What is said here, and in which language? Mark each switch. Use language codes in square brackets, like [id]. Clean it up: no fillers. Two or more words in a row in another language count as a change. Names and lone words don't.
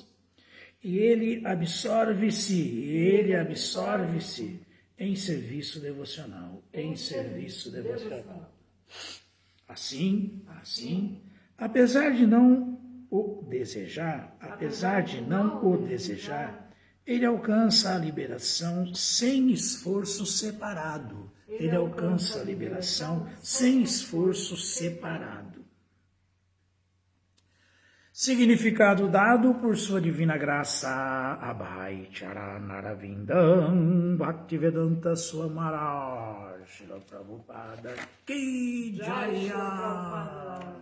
[pt] E ele absorve-se em serviço devocional, Assim, apesar de não o desejar, ele alcança a liberação sem esforço separado. Significado dado por sua divina graça, Abhay Charanarvindam Bhaktivedanta Swami Maharaj Srila Prabhupada [hi] की जय.